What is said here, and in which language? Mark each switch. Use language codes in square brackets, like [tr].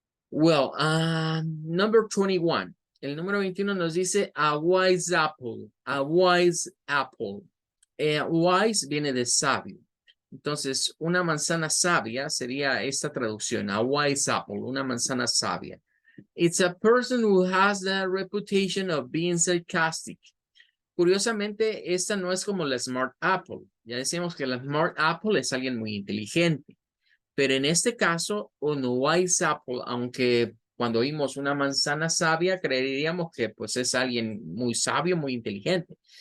[en] Well, number 21. [es] El número 21 nos dice a wise apple. A wise apple. Wise viene de sabio. Entonces, una manzana sabia sería esta traducción, a wise apple, una manzana sabia. [en] It's a person who has the reputation of being sarcastic. [es] Curiosamente, esta no es como la Smart Apple. Ya decíamos que la Smart Apple es alguien muy inteligente. Pero en este caso, un wise apple, aunque cuando oímos una manzana sabia, creeríamos que pues es alguien muy sabio, muy inteligente.